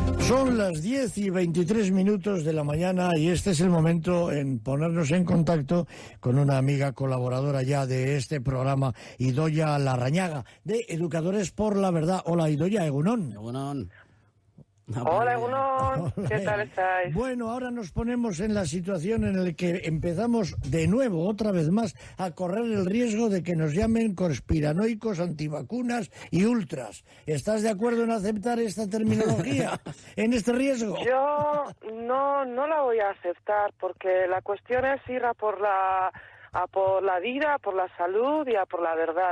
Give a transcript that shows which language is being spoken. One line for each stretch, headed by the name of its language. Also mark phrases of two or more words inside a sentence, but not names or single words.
Spanish: Son las 10:23 de la mañana y este es el momento en ponernos en contacto con una amiga colaboradora ya de este programa, Idoia Larrañaga, de Educadores por la Verdad. Hola, Idoia, egunon.
Basque: Egunon.
Spanish: Hola, Egunon. Hola. ¿Qué tal estáis? Bueno, ahora nos ponemos en la situación en la que empezamos de nuevo, otra vez más, a correr el riesgo de que nos llamen conspiranoicos, antivacunas y ultras. ¿Estás de acuerdo en aceptar esta terminología en este riesgo? Yo no la voy a aceptar porque la cuestión es ir a por la vida, a por la salud y a por la verdad.